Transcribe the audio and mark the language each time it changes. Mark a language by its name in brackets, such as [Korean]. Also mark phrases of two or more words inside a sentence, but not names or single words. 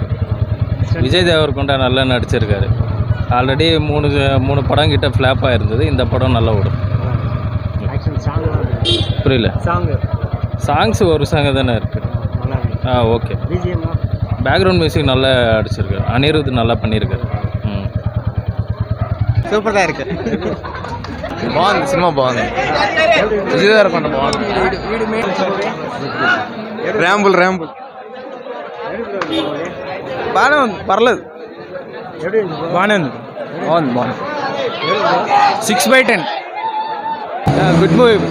[Tamil] விஜய் தேவர்கொண்டா நல்லா நடிச்சிருக்காரு. ஆல்ரெடி மூணு படம் கிட்ட ஃப்ளாப்பாக இருந்தது. இந்த படம் நல்லா ஓடும். புரியல. சாங்ஸ் ஒரு சாங் தானே இருக்கு. ஓகே. [English] background music [Tamil] நல்லா அடிச்சிருக்காரு. அனிருத் நல்லா பண்ணியிருக்காரு. சூப்பர் தான் இருக்கு. [Telugu] బాగుంది, సినిమా బాగుంది. విజయ్ దేవరకొండ బాగుంది. ర్యాంబుల్ బాగానే ఉంది, పర్లేదు, బాగానే ఉంది. బాగుంది. 6/10 [English] good movie.